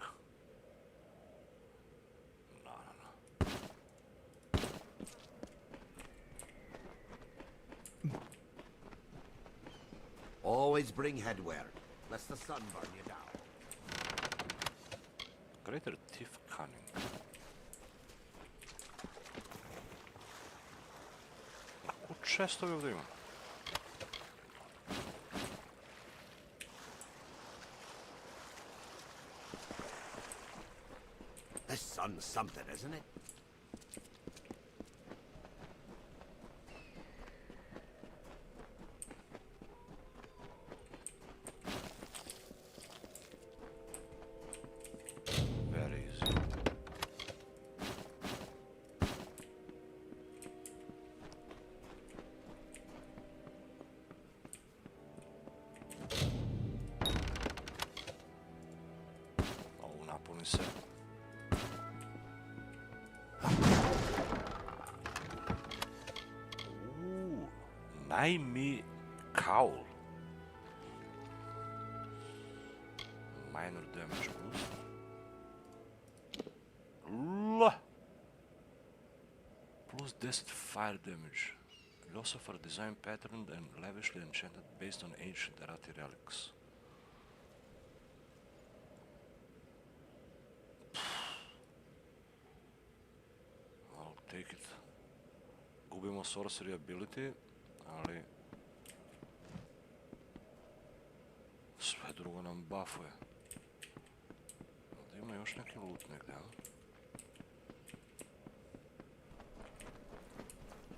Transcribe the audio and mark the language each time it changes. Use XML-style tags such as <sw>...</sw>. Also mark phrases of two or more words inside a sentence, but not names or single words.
<en>No. Always bring headwear, lest the sun burn you down. Greater thief cunning.</en> <bs>Često ovdje ima.</bs> <en>This sun's something, isn't it? Very easy.</en> <bs>Napuni se.</bs> <en>Najmi cowl. Minor damage boost. Plus 10 fire damage. Philosopher design patterned and lavishly enchanted based on ancient Errati relics. I'll take it.</en> <bs>Gubimo</bs> <en>sorcery ability,</en> <bs>ali sve drugo nam buffuje. Ovdje ima još neki loot negdje, a?</bs>